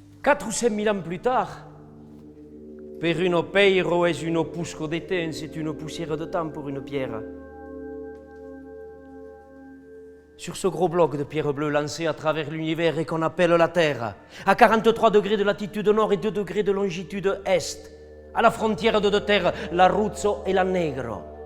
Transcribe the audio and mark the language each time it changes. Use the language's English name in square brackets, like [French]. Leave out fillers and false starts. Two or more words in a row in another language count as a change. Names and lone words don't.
[French] 4 ou 5 000 ans plus tard, [Occitan] per uno peiro es uno pusco de temps, [French] c'est une poussière de temps pour une pierre. Sur ce gros bloc de pierre bleue lancé à travers l'univers et qu'on appelle la Terre, à 43 degrés de latitude nord et 2 degrés de longitude est, à la frontière de deux terres, l'Abruzzo et la Negro.